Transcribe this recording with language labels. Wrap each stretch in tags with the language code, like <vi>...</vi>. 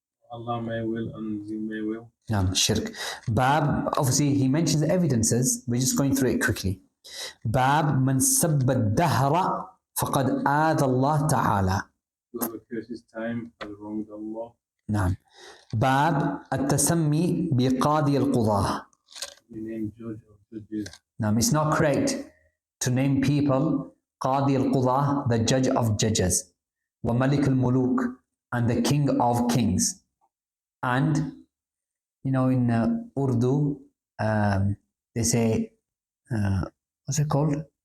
<en>Allah may will and you may will. Shirk. Bab, obviously he mentions evidences. We're just going through it quickly.</en> <ar>Bab man sabba dahra faqad aad Allah ta'ala.</ar> <en>Whoever curses time has wronged Allah.</en> <ar>نعم. باب التسمي بقاضي القضاة.</ar> <en>You name judge or judges. Now, it's not correct to name people قاضي القضاة, the judge of judges, وملك الملوك, and the king of kings. And you know, in Urdu, they say, what's it called?</en>